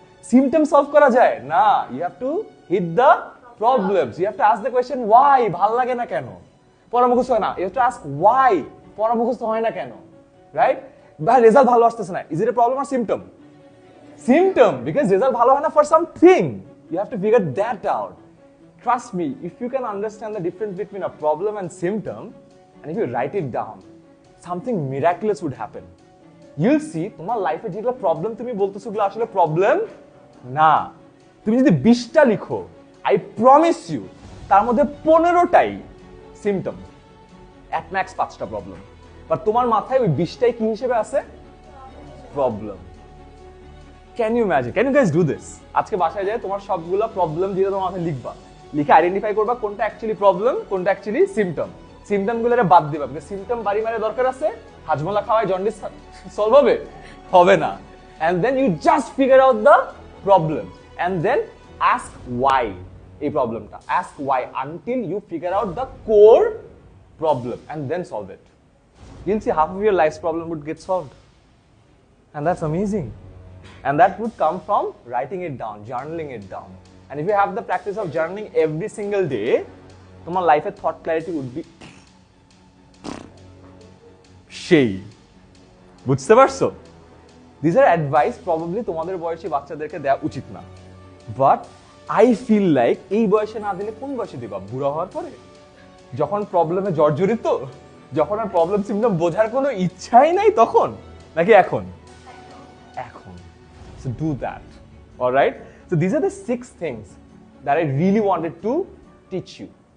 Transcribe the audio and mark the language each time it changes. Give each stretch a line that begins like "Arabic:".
English: symptom solve
Bangla: করা যায় না,
English: You have to hit the problems. You have to ask the question why,
Bangla: ভাল লাগে না কেন? পরামর্শ হয় না,
English: you have to ask why,
Bangla: পরামর্শ হয় না কেন?
English: Right?
Bangla: বা রেজাল্ট ভালো আসতেছে না,
English: Is it a problem or symptom? Symptom, because result
Bangla: bhalo hoy na
English: for something. You have to figure that out. Trust me, if you can understand the difference between a problem and symptom, and if you write it down, something miraculous would happen. You'll see,
Bangla: তোমার লাইফে যেগুলো problem তুমি বলতেছো ওগুলো আসলে problem না। তুমি যদি 20টা লিখো,
English: I promise you
Bangla: তার মধ্যে 15টাই সিম্পটম, এক ম্যাক্স 5টা প্রবলেম।
English: but
Bangla: তোমার মাথায় ওই 20টাই কি হিসেবে আছে?
English: Problem. Can you imagine? Can you guys do this?
Bangla: আজকে বাসায় যায় তোমার সবগুলা প্রবলেম যেটা তোমার মাথায় লিখবা, লিখে আইডেন্টিফাই করবা কোনটা অ্যাকচুয়ালি প্রবলেম, কোনটা অ্যাকচুয়ালি সিম্পটম। সিম্পটম গুলোরে বাদ দিবা, বিকজ সিম্পটম বাড়ি মারে দরকার আছে। হাজমোলা খাওয়ায় জন্ডিস সলভ হবে? হবে না।
English: And then you just figure out the problem and then ask why
Bangla: এই প্রবলেমটা,
English: ask why until you figure out the core problem and then solve it. You'll see half of your life's problem would get solved. And that's amazing. And that would come from writing it down, journaling it down. And if you have the practice of journaling every single day,
Bangla: তোমার লাইফে
English: thought clarity would be
Bangla: সেই। বুঝতে পারছো?
English: These are advice probably
Bangla: তোমাদের বয়সী বাচ্চাদেরকে দেওয়া উচিত না,
English: but I feel like
Bangla: এই বয়সে না দিলে কোন বয়সে দিবা? বুড়া হওয়ার পরে, যখন প্রবলেমে জর্জরিত, যখন আর প্রবলেম সিম্পটম বোঝার কোনো ইচ্ছাই নাই তখন, নাকি এখন? এখন।
English: So do that. All right? So these are the 6 things that I really wanted to teach you.